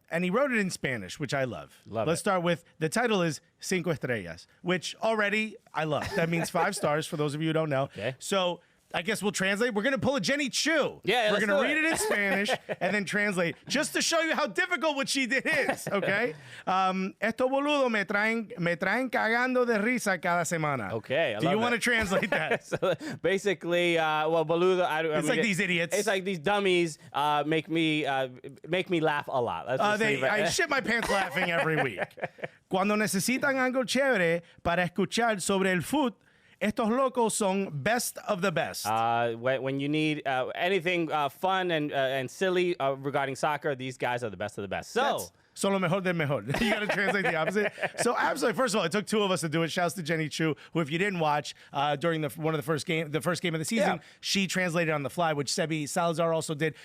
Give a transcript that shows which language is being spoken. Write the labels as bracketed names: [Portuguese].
[English] And he wrote it in Spanish, which I love. Let's start with, the title is Cinco Estrellas, which already I love. That means 5 stars for those of you who don't know. Okay. So I guess we'll translate. We're going to pull a Jenny Chu. Yeah, we're going to read it in Spanish and then translate, just to show you how difficult what she did is, okay? [Spanish] Estos boludos me traen cagando de risa cada semana. [English] Okay, Do you want to translate that? So basically, boludo. It's like these idiots. It's like these dummies make me laugh a lot. I shit my pants laughing every week. [Spanish] Cuando necesitan algo chévere para escuchar sobre el fútbol, estos locos son [English] best of the best. When you need anything fun and silly regarding soccer, these guys are the best of the best. So. [Spanish] Son lo mejor del mejor. [English] You got to translate the opposite. So absolutely, first of all, it took 2 of us to do it. Shouts to Jenny Chu, who, if you didn't watch during the first game of the season, she translated on the fly, which Sebi Salazar also did.